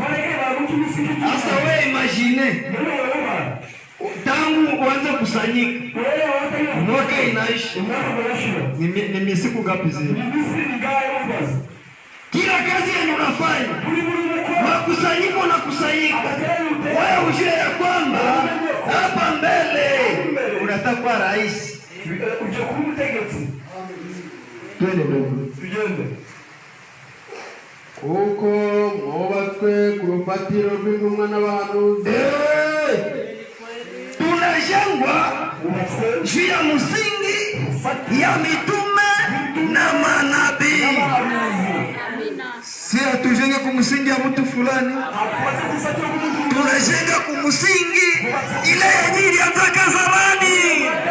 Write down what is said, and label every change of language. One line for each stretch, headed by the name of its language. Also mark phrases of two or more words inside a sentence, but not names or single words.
Swahili: Sasa wewe imagine tangu uanze kusanyika mwaka inaishi ni siku ngapi zile? Kila kazi yenye unafanya makusanyiko na kusanyika, wewe ujue ya kwamba hapa mbele unatakuwa rais.
Rundi: Kuko mwubatswe ku rufatiro rw'intumwa n'abahanuzi.
Swahili: Tunajengwa juu ya msingi ya mitume na manabii. Si hatujenge kumsingi ya mtu fulani, tunajenga kumsingi ile yenye ilianzaka zamani.